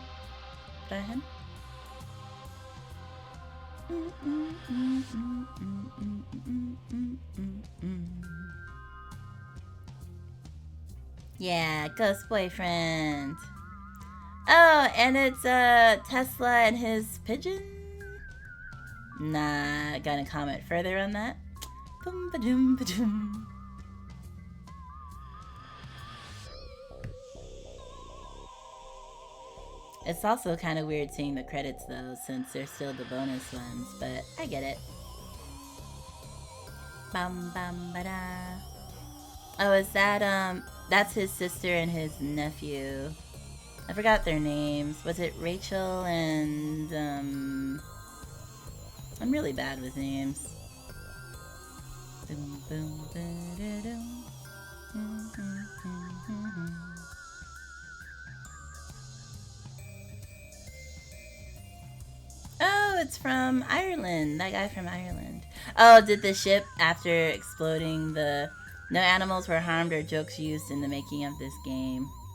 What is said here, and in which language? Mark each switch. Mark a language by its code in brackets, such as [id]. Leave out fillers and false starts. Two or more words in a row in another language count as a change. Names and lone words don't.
[en] Braham? Yeah, Ghost Boyfriend. Oh, and it's Tesla and his pigeon? Nah, gonna comment further on that. Boom, ba-doom, ba-doom. It's also kind of weird seeing the credits though, since they're still the bonus ones, but I get it. Bam bam ba-da. Oh, is that, that's his sister and his nephew. I forgot their names. Was it Rachel and, I'm really bad with names. Boom, boom, ba-da-dum. Oh, it's from Ireland. That guy from Ireland. Oh, did the ship, after exploding, no animals were harmed or jokes used in the making of this game.